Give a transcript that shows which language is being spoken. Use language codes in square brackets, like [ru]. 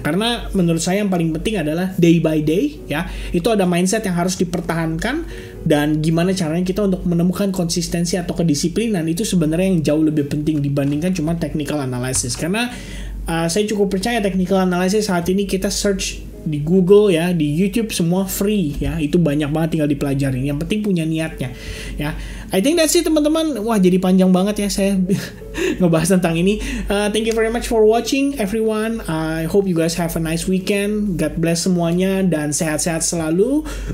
[id] Karena menurut saya yang paling penting adalah day by day ya, itu ada mindset yang harus dipertahankan dan gimana caranya kita untuk menemukan konsistensi atau kedisiplinan, itu sebenarnya yang jauh lebih penting dibandingkan cuma technical analysis. Karena saya cukup percaya technical analysis saat ini kita search di Google ya, di YouTube semua free ya, itu banyak banget, tinggal dipelajarin. Yang penting punya niatnya ya. [en] I think that's it [id] teman-teman. Wah jadi panjang banget ya saya ngebahas tentang ini. [en] Thank you very much for watching everyone. I hope you guys have a nice weekend. God bless [id] semuanya dan sehat-sehat selalu.